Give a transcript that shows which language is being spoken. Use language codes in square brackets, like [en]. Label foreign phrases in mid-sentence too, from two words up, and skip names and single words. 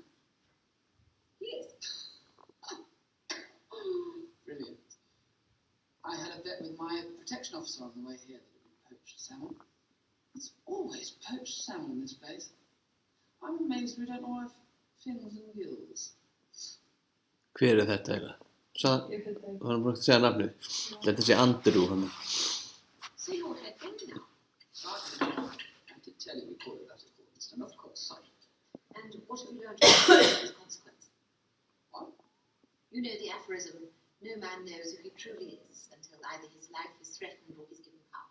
[en] Yes. Brilliant. I had a bet with my protection officer on the way here that it would be poached salmon. It's always poached salmon in this place. I'm amazed we don't all have fins and gills. [is] Hver er þetta eiginlega? Ég veit það ekki. Var hann búin að segja nafnið? Þetta sé Andrew hann. [en] So you're head end now. I did tell you we call it that at Gordonston, of course, sorry. And what have you learned from as a consequence? What? You know the aphorism, no man knows who he truly is until either his life is threatened or he's given power.